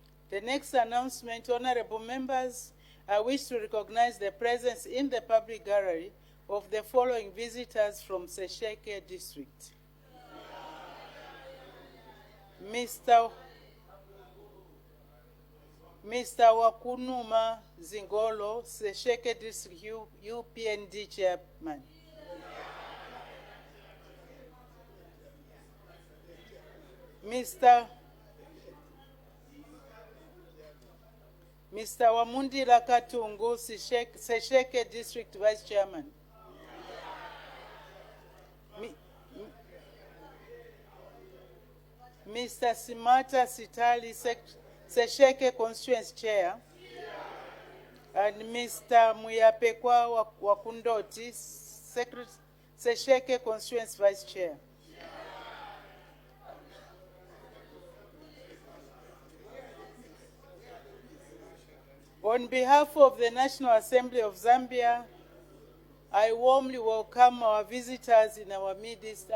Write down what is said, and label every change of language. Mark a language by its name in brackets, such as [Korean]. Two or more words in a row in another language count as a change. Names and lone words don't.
[English] The next announcement, honorable members, I wish to recognize the presence in the public gallery of the following visitors from Sesheke district. Mr. Wakunuma Zingolo, Sesheke district UPND chairman. Mr. Wamundira Katungu, Sesheke district vice chairman. Mr. Simata Sitali, Sesheke constituency chair. And Mr. Muyapekwa Wakundoti, Sesheke constituency vice chair. On behalf of the National Assembly of Zambia, I warmly welcome our visitors in our midst.